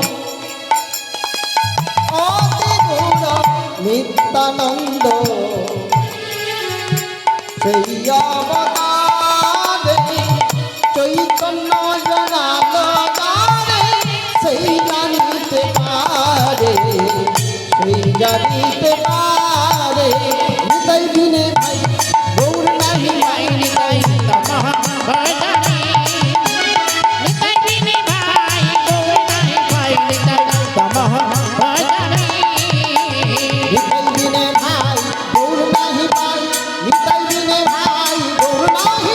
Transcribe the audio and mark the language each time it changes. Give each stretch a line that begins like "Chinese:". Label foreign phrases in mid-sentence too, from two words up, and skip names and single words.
Bangla: নিত্যানন্দ সেই অবতারে চৈতন্য জানালো দ্বারে সেই জানিতে পারে সেই জানিতে পারে নিতাই বিনে ভাই গৌর নাহি ভাই নিতাই
Sanskrit: तमहं भजामि
Bangla: নিতাই বিনে ভাই গৌর নাহি পাই নিতাই
Sanskrit: तमहं भजामि
Bangla: নিতাই বিনে ভাই গৌর নাহি পাই নিতাই বিনে ভাই গৌর